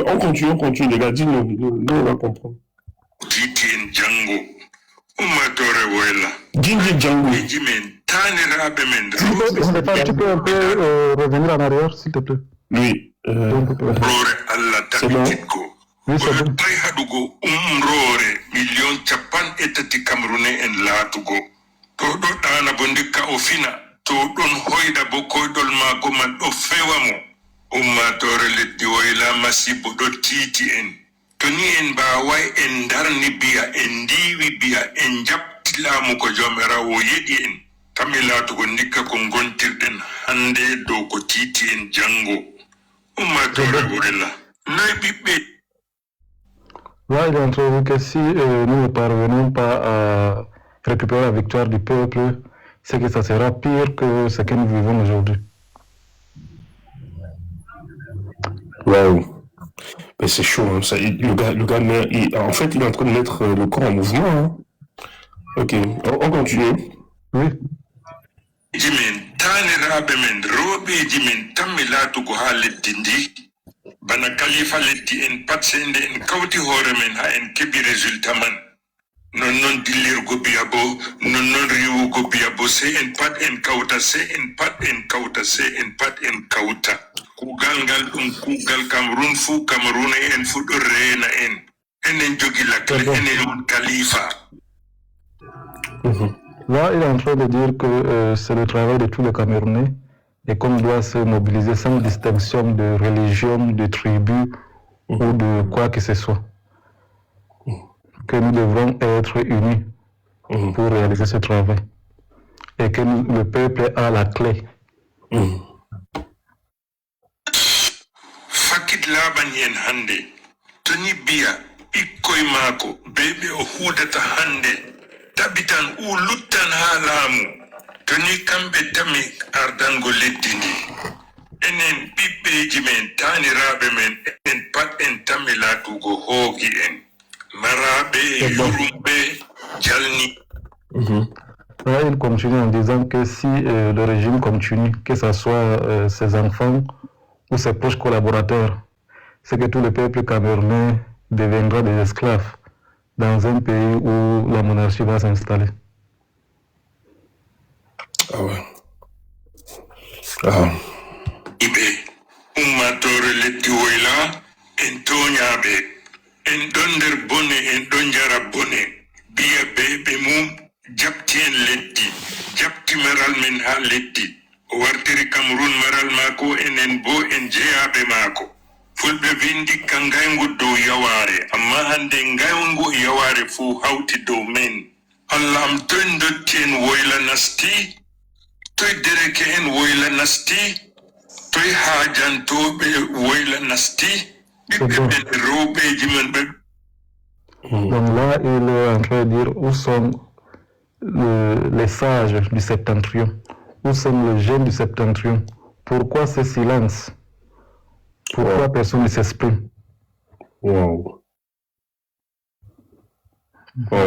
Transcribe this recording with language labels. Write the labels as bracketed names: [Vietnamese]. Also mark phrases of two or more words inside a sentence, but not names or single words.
[French] On continue, les gars, dis-nous, on va comprendre. Django. Tu peux un peu revenir en arrière, s'il te plaît. Oui. C'est bon. Oui, c'est bon. [Fula] to ɗon hoyda bo koyɗol maako man ɗo fewa mo ummatore leddi woyla masibo ɗo tiiti en to ni en mbaway en darni biya en ndiwi biya en jabti laamu ko jomirawo yeɗi en kamɓe laatugo ndikka ko gontirɗen hande dow ko tiiti en jango ummatore woyla noy ɓiɓɓe. [French] Là, il est en train de dire que si nous ne parvenons pas à récupérer la victoire du peuple, c'est que ça sera pire que ce que nous vivons aujourd'hui. Waouh. Mais c'est chaud, hein. Ça, le gars en fait, il est en train de mettre le corps en mouvement. Hein. Ok, on continue. Oui. [Fula] Jimin taniraɓe men rooɓeji men tammi laatugo ha leddi ndi bana kalifa leddi en pat sende en kawti hoore men ha en keɓi résultat man non dillirgo biya bo non riwugo biya bo se en pat en kawta se en pat en kawta se en pat en kawta kugal ngal ɗum kugal Cameroun fuu Cameroun en fu ɗo reena en enen jogi lakle enen on kalifa. [French] Là, il est en train de dire que c'est le travail de tous les Camerounais et qu'on doit se mobiliser sans distinction de religion, de tribu ou de quoi que ce soit. Que nous devrons être unis pour réaliser ce travail et que le peuple a la clé. [Fula] Fakit laban yen hande toni biya ikkoy maako bebe o hudata hande tabitan u luttan ha laamu toni kamɓe tami ardango leddi ndi enen ɓiɓɓeji men taniraɓe men en pat en tami laatugo hoogi en maraɓe yurumɓe jalni. [French] Là, il continue en disant que si le régime continue, que ce soit ses enfants ou ses proches collaborateurs, c'est que tout le peuple camerounais deviendra des esclaves dans un pays où la monarchie va s'installer. Ah ouais. Ah. [Fula] Ibe ummatore leddi woyla en toñaɓe en ɗon nder bone en ɗon jara bone biya ɓe mum jabti en leddi jabti maral men ha leddi o wartiri Cameroun maral maako enen bo en jeyaɓe maako fulɓe vindi ka ngaygu dow yaware amma hande ngaygu yaware fuu hawti dow men Allah am toy dotti en woyla nasti toy dereke en woyla nasti toy haajantoɓe woyla nasti ɓiɓɓe ɓen rewɓeji men ɓe. [French] Donc là, il est en train de dire où sont les sages du septentrion, où sont les jeunes du septentrion. Pourquoi ce silence? Pourquoi personne ne s'exprime? Wow. Wow.